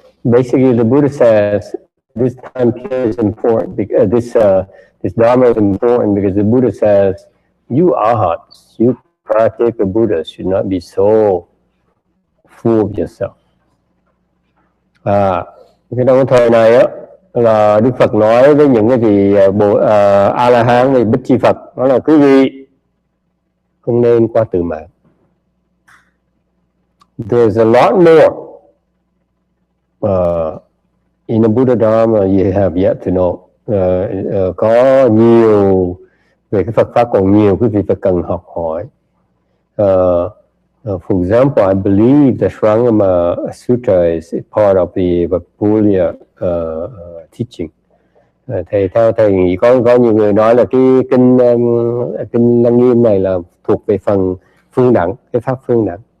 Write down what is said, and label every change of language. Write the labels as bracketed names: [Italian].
[English] Basically, the Buddha says this time period is important because this Dharma is important because the Buddha says you arhats, you practical Buddhas should not be so full of yourself. [Vietnamese] Cái trong thời này á là Đức Phật nói với những cái vị A La Hán thì Bích Chi Phật đó là quý vị không nên qua từ mạng. [English] There's a lot more in the Buddha Dharma you have yet to know. [Vietnamese] Có nhiều về cái Phật pháp, còn nhiều quý vị phải cần học hỏi. [English] For example, I believe the Shrangama Sutra is part of the Vapulya teaching. [Vietnamese] Theo thầy nghĩ có nhiều người nói là cái kinh Lăng Nghiêm này là thuộc về phần phương đẳng, cái pháp phương đẳng.